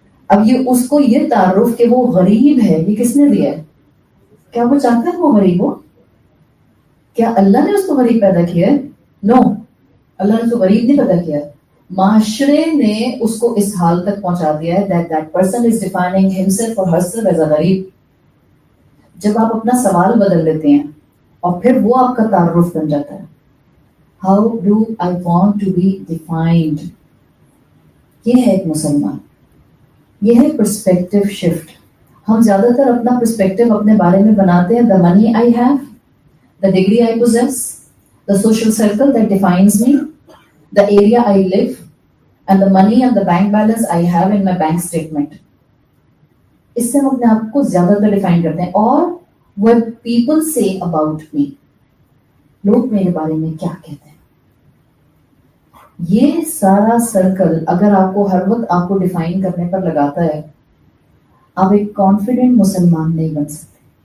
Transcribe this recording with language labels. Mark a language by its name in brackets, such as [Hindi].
[Urdu] اب یہ اس کو یہ تعارف کہ وہ غریب ہے یہ کس نے دیا ہے؟ کیا وہ چاہتا ہے وہ غریب ہو؟ کیا اللہ نے اس کو غریب پیدا کیا ہے؟ نو، اللہ نے اس کو غریب نہیں پیدا کیا. معاشرے نے اس کو اس حال تک پہنچا دیا ہے [English] that that person is defining himself or herself as a [Urdu] غریب. جب آپ اپنا سوال بدل لیتے ہیں اور پھر وہ آپ کا تعارف بن جاتا ہے. [English] How do I want to be defined؟ [Urdu] یہ ہے ایک مسلمان. یہ ہے پرسپیکٹو شفٹ. ہم زیادہ تر اپنا پرسپیکٹو اپنے بارے میں بناتے ہیں [English] the money I have, the degree I possess, the social circle that defines me, the area I live, and the money and the bank balance I have in my bank statement. [Urdu] اس سے ہم اپنے آپ کو زیادہ تر define کرتے ہیں. اور [English] what people say about me، [Urdu] لوگ میرے بارے میں کیا کہتے ہیں. یہ سارا سرکل اگر آپ کو ہر وقت آپ کو ڈیفائن کرنے پر لگاتا ہے، آپ ایک کانفیڈنٹ مسلمان نہیں بن سکتے.